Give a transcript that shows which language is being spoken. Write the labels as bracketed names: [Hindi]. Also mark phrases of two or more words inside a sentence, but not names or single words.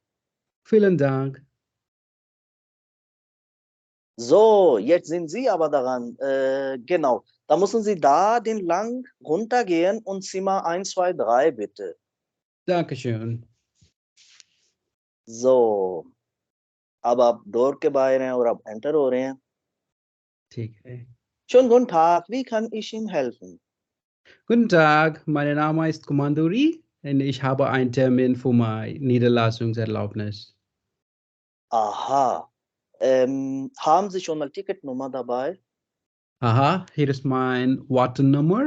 [German] Vielen Dank. So, jetzt sind Sie aber daran. Genau, da müssen Sie da den lang runtergehen und Zimmer 1, 2, 3 bitte. Dankeschön. So, [Hindi] अब आप डोर के बाहर हैं और आप एंटर हो रहे हैं. ठीक है. [German] Schönen guten Tag, wie kann ich Ihnen helfen? Guten Tag, mein Name ist Komanduri und ich habe einen Termin für meine Niederlassungserlaubnis. Aha, haben Sie schon mal Ticketnummer dabei? Aha, hier ist mein Wartennummer.